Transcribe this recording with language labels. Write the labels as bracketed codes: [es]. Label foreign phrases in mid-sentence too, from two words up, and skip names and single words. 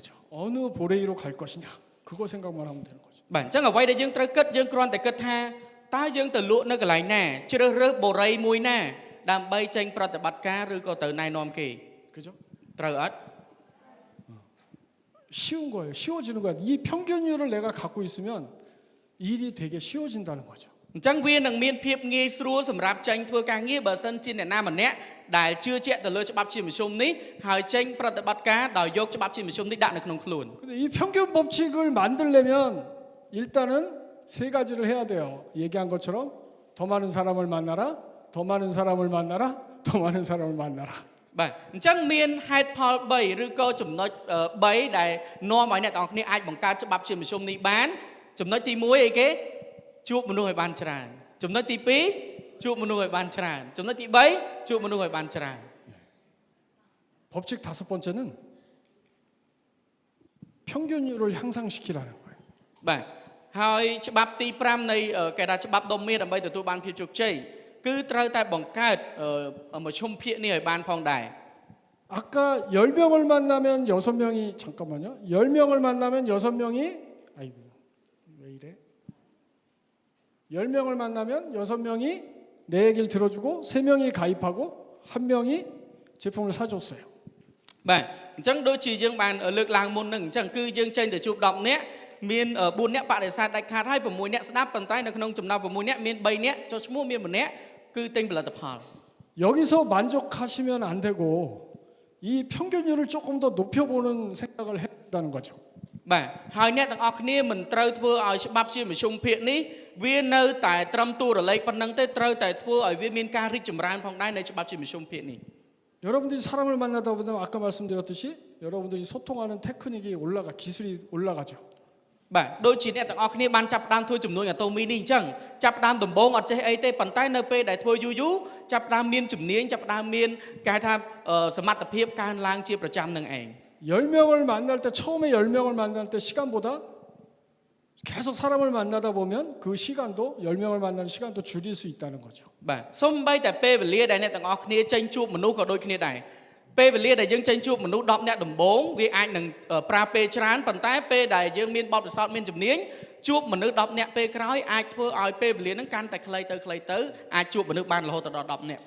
[ko] 어느 보레이로 갈 것이냐 그거 생각만 하면 되는 거죠. [km] បាទអញ្ចឹងអ្វីដែលយើងត្រូវគិតយើងគ្រាន់តែគិតថាតើយើងទៅលក់នៅកន្លែងណាជ្រើសរើសបូរីមួយណាដើម្បីចេញប្រតិបត្តិការឬក៏ទៅណែនាំគេ [ko] 그죠? [km] ត្រូវអត់ [ko] 쉬운 거예요. 쉬워지는 거예요. 이 평균율을 내가 갖고 있으면 일이 되게 쉬워진다는 거죠. [km] អញ្ចឹងវានឹងមានភាពងាយស្រួលសម្រាប់ចេញធ្វើការងារបើសិនជាអ្នកណាម្នាក់ដែលជឿជាក់ទៅលើច្បាប់ជាមធ្យមនេះហើយចេញប្រតិបត្តិការដោយយកច្បាប់ជាមធ្យមនេះដាក់នៅក្នុងខ្លួន [ko] 근데 이 평균 법칙을 만들려면 일단은 세 가지를 해야 돼요. 얘기한 것처럼 더 많은 사람을 만나라, 더 많은 사람을 만나라, 더 많은 사람을 만나라. [km] បាទអញ្ចឹងមានហេតុផល3ឬក៏ចំណុច3ដែលនាំឲ្យអ្នកទាំងអស់គ្នាអាចបង្កើតច្បាប់ជាមធ្យមនេះបានចំណុចទី1អីគេជួបមនុស្សឲ្យបានច្រើនចំណុចទី2ជួបមនុស្សឲ្យបានច្រើនចំណុចទី3ជួបមនុស្សឲ្យបានច្រើន [ko] 법칙 5번째는 평균율을 향상시키라는 거예요. [km] បាទហើយច្បាប់ទី5នៃគេថាច្បាប់ដុំមាសដើម្បីទទួលបានភាពជោគជ័យគឺត្រូវតែបង្កើតមជ្ឈមភាគនេះឲ្យបានផងដែរ [ko] 아까 10명을 만나면 6명이 잠깐만요. 10명을 만나면 6명이 아이고 왜 이래? 10명을 만나면 6명이 내 얘기를 들어주고 3명이 가입하고 1명이 제품을 사줬어요. [km] បាទអញ្ចឹងដូចជាយើងបានលើកឡើងមុននឹងអញ្ចឹងគឺយើងចេញទៅជួប10នាក់មាន4នាក់បដិសេធដាច់ខាតហើយ6នាក់ស្ដាប់ប៉ុន្តែនៅក្នុងចំណោម6នាក់មាន3នាក់ចុះឈ្មោះមានម្នាក់គឺទិញផលិតផល [ko] 여기서 만족하시면 안 되고 이 평균율을 조금 더 높여보는 생각을 해야 한다는 거죠. [km] បាទហើយអ្នកទាំងអស់គ្នាមិនត្រូវធ្វើឲ្យច្បាប់ជាមធ្យមភាគនេះវានៅតែត្រឹមតួរលេខប៉ុណ្ណឹងទេត្រូវតែធ្វើឲ្យវាមានការរីកចម្រើនផងដែរនៃច្បាប់ជាមធ្យមភាគនេះ [ko] 여러분들이 사람을 만나다 보면 아까 말씀드렸듯이 여러분들이 소통하는 테크닉이 기술이 올라가죠. [km] បាទដូចជាអ្នកទាំងអស់គ្នាបានចាប់ផ្ដើមធ្វើចំនួនអាតូមីនេះអញ្ចឹងចាប់ផ្ដើមដំបូងអត់ចេះអីទេប៉ុន្តែនៅពេលដែលធ្វើយូរចាប់ផ្ដើមមានជំនាញចាប់ផ្ដើមមានគេថាសមត្ថភាពកើនឡើងជាប្រចាំនឹងឯង [ko] 10명을 만날 때 처음에 10명을 만날 때 시간보다 계속 사람을 만나다 보면 그 시간도 10명을 만나는 시간도 줄일 수 있다는 거죠. [km] បាទសូម្បីតែពេលវេលាដែលអ្នកទាំងអស់គ្នាចេញជួបមនុស្សក៏ដូចគ្នាដែរពេលវេលាដែលយើងចេញជួបមនុស្ស10នាក់ដំបូងវាអាចនឹងប្រើពេលច្រើនប៉ុន្តែពេលដែលយើងមានបទពិសោធន៍មានជំនាញជួបមនុស្ស10នាក់ពេលក្រោយអាចធ្វើឲ្យពេលវេលាហ្នឹងកាន់តែខ្លីទៅអាចជួបមនុស្សបានរហូតដល់10នាក់